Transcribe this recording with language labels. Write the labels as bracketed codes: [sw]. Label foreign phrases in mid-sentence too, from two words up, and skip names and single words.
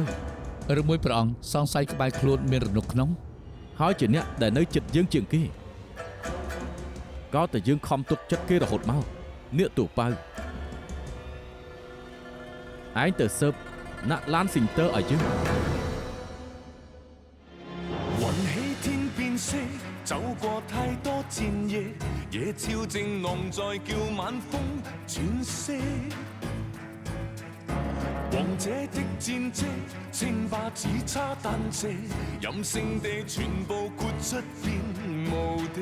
[km] ឬមួយព្រះអង្គសង្ស័យក្បែរខ្លួនមានរនុកក្នុង ហើយជាអ្នកដែលនៅចិត្តយើងជាងគេក៏តែយើងខំទុកចិត្តគេរហូតមកអ្នកទូប៉ៅឯងទៅស៊ើបណាក់ឡានស៊ីងទ័រឲ្យយើង [yue] 雲起天變色，走過太多戰役，野潮正濃在叫晚風轉色。王者的戰績，稱霸只差單隻，任性地全部豁出變無敵。